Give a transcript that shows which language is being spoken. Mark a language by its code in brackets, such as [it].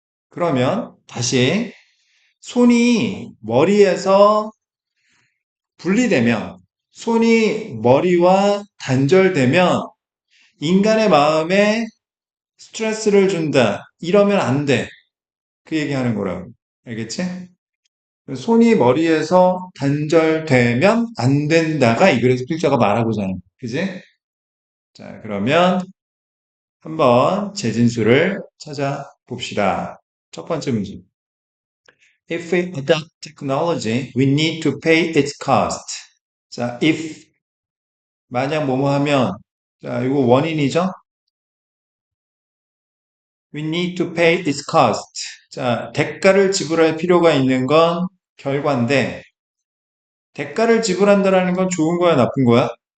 [ko] 그러면 다시 손이 머리에서 분리되면, 손이 머리와 단절되면 인간의 마음에 스트레스를 준다. 이러면 안 돼. 그 얘기하는 거라고. 알겠지? 손이 머리에서 단절되면 안 된다가 이 글에서 필자가 말하고자 하는 거야. 그지? 자, 그러면 한번 재진수를 찾아봅시다. 첫 번째 문제. [en] If we adopt technology, we need to pay its cost. [ko] 자, if 만약 뭐뭐 하면 자, 이거 원인이죠? [en] We need to pay its cost. [ko] 자, 대가를 지불할 필요가 있는 건 결과인데 대가를 지불한다라는 건 좋은 거야, 나쁜 거야?